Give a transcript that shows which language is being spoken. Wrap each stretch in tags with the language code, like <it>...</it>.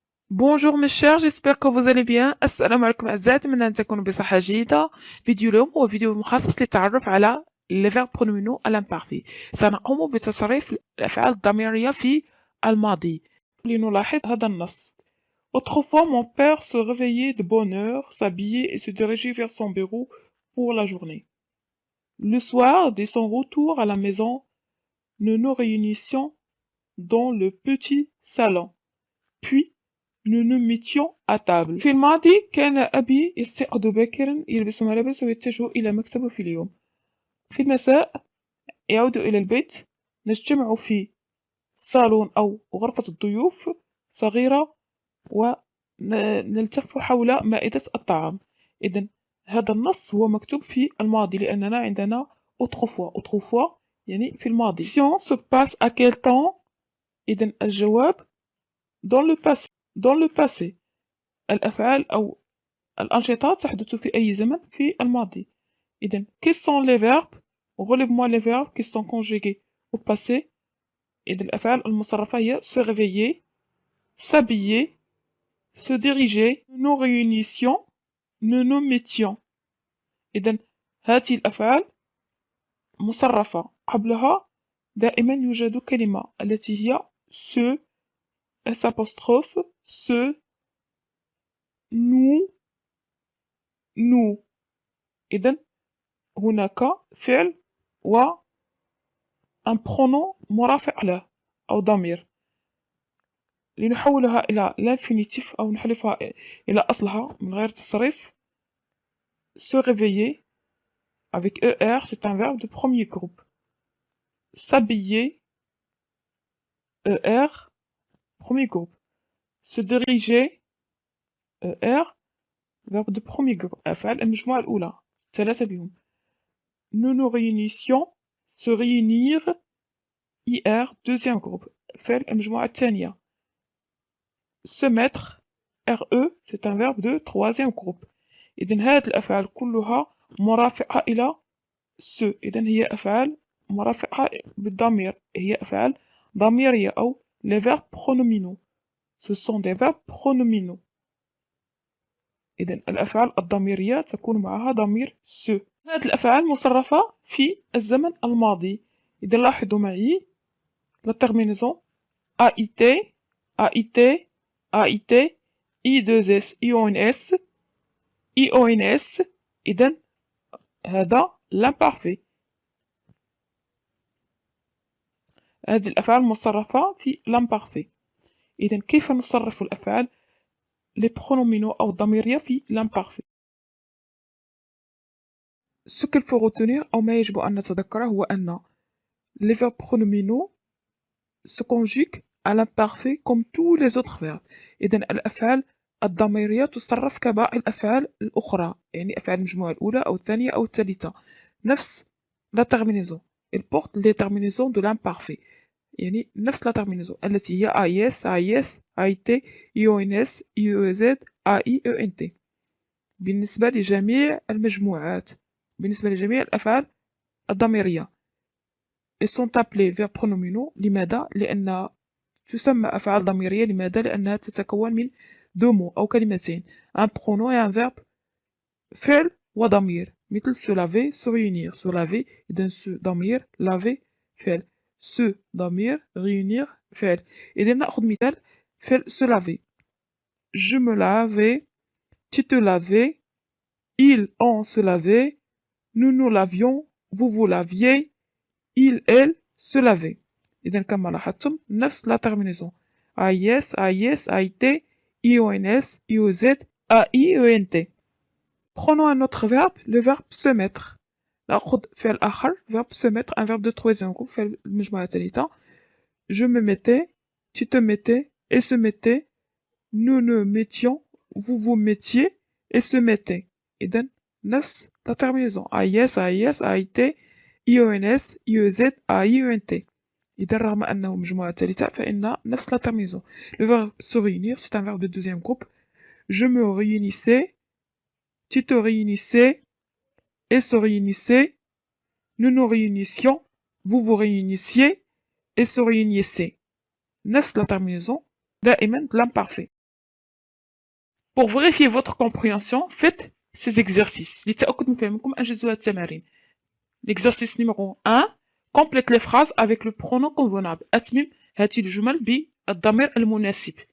<fr>Bonjour mes chers, j'espère que vous allez bien.</fr> <ar>السلام عليكم أعزائي، أتمنى أن تكونوا بصحة جيدة. فيديو اليوم هو فيديو مخصص للتعرف على</ar> <fr>les verbes pronominaux à l'imparfait.</fr> <ar>سنقوم بتصريف الأفعال الضميرية في الماضي. لنلاحظ هذا النص.</ar> <fr>Autrefois, mon père se réveillait de bonne heure, s'habillait et se dirigeait vers son bureau pour la journée. Le soir, dès son retour à la maison, nous nous réunissions dans le petit salon. Puis, nous nous mettions à table.</fr> <ar>في الماضي كان أبي يستيقظ باكرا، يلبس ملابسه ويتجه إلى مكتبه في اليوم. في المساء يعود إلى البيت، نجتمع في صالون أو غرفة الضيوف صغيرة ونلتف حول مائدة الطعام. إذن هذا النص هو مكتوب في الماضي لأننا عندنا autrefois يعني في الماضي.</ar> <fr>L'action se passe à quel temps؟</fr> <ar>إذن الجواب</ar> <fr>dans le passé.</fr> <ar>الأفعال أو الأنشطة تحدث في أي زمن في الماضي.</ar> <fr>إذن quels sont les verbes؟ relève-moi les verbes qui sont conjugués au passé.</fr> <ar>إذن الأفعال المصرفة هي</ar> <fr>se réveiller, s'habiller, se diriger, nous nous réunissions, nous nous mettions.</fr> <ar>إذن هذه الأفعال مصرفة، قبلها دائما يوجد كلمة التي هي se, s apostrophe, se, nous. إذن هناك فعل و un pronom مرافق له أو ضمير. لنحولها إلى l'infinitif أو نحذفها إلى أصلها من غير تصريف.</ar> <fr>Se réveiller avec ER, c'est un verbe de premier groupe. S'habiller, ER, premier groupe. Se diriger, ER, verbe de premier groupe.</fr> <ar>أفعال المجموعة الأولى ثلاثة بهم.</ar> <fr>Nous nous réunissions, se réunir, IR, deuxième groupe.</fr> <ar>فعل المجموعة الثانية.</ar> <fr>Se mettre, RE, c'est un verbe de troisième groupe.</fr> <ar>إذن هذه الأفعال كلها مرافقة إلى se. إذن هي أفعال مرافقة بالضمير، هي أفعال ضميرية أو les verbes pronominaux.</ar> <fr>Ce sont des verbes pronominaux.</fr> <ar>إذن الأفعال الضميرية تكون معها ضمير se. هذه الأفعال مصرفة في الزمن الماضي. إذن لاحظوا معي la terminaison AIT, AIT, AIT, I2S, IONS, IONS. إذن هذا l'imparfait. هذه الأفعال مصرفة في l'imparfait. إذن كيف نصرف الأفعال les pronominaux أو الضميرية في l'imparfait؟</ar> <fr>Ce qu'il faut retenir</fr> <ar>أو ما يجب أن نتذكره هو أن</ar> <fr>les verbes pronominaux se conjuguent à l'imparfait comme tous les autres verbes.</fr> <ar>إذن الأفعال الضميرية تصرف كباقي الأفعال الأخرى، يعني أفعال المجموعة الأولى أو الثانية أو الثالثة.</ar> <fr>نفس la terminaison. Elle porte les terminaisons de l'imparfait.</fr> <ar>يعني نفس la terminaison التي هي AIS, AIS, AIT, IONS, IEZ, AI, ENT. بالنسبة لجميع المجموعات، بالنسبة لجميع الأفعال الضميرية.</ar> <fr>Ils sont appelés verbes pronominaux.</fr> <ar>لماذا؟ لأن تسمى أفعال ضميرية. لماذا؟ لأنها تتكون من</ar> <fr>deux mots</fr> <ar>أو كلمتين،</ar> <fr>un pronom et un verbe.</fr> <ar>فعل وضمير، مثل se laver, se réunir. se laver إذن se ضمير، laver فعل. se ضمير، réunir فعل. إذن نأخذ مثال فعل se laver.</ar> <fr>Je me lavais, tu te lavais, ils, on se lavait, nous nous lavions, vous vous laviez, il, elle se lavait.</fr> <ar>إذن كما لاحظتم نفس la terminaison AIS, AIS, AIT, IONS, IOZ, AI, ENT.</ar> <fr>Prenons un autre verbe, le verbe se mettre.</fr> <ar>نأخذ فعل آخر</ar> <fr>verbe se mettre, un verbe de troisième groupe</fr> <ar>فعل المجموعة الثالثة.</ar> <fr>Je me mettais, tu te mettais, elle se mettait, nous nous mettions, vous vous mettiez, et se mettait.</fr> <ar>إذن نفس la terminaison AIS, AIS, AIT, IONS, IOZ, AI, ENT. إذن رغم أنه مجموعة ثالثة فإن نفس la terminaison.</ar> <fr>Le verbe se réunir, c'est un verbe de deuxième groupe. Je me réunissais, tu te réunissais, elle se réunissait, nous nous réunissions, vous vous réunissiez, et se réunissez. نفس la terminaison دائما de l'imparfait. Pour vérifier votre compréhension, faites ces exercices.</fr> <ar>لتأكد من فهمكم أنجزوا التمارين.</ar> <fr>L'exercice numéro 1. Complète les phrases avec le pronom convenable.</fr> <ar>أتمم هذه الجمل بالضمير المناسب.</ar>